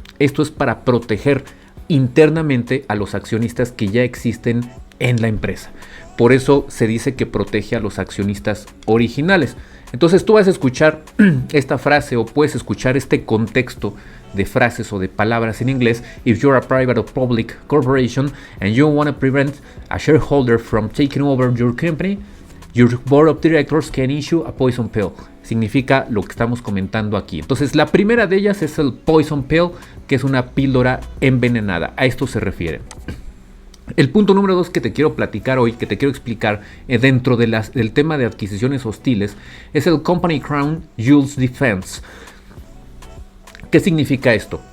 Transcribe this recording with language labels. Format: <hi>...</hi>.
<es>Esto es para proteger internamente a los accionistas que ya existen en la empresa. Por eso se dice que protege a los accionistas originales. Entonces tú vas a escuchar esta frase o puedes escuchar este contexto de frases o de palabras en inglés.</es> <en>If you're a private or public corporation and you want to prevent a shareholder from taking over your company, your board of directors can issue a poison pill.</en> <es>Significa lo que estamos comentando aquí. Entonces la primera de ellas es el poison pill, que es una píldora envenenada. A esto se refiere. El punto número 2 que te quiero platicar hoy, que te quiero explicar dentro del tema de adquisiciones hostiles, es el Company Crown Jewels Defense. ¿Qué significa esto?</es>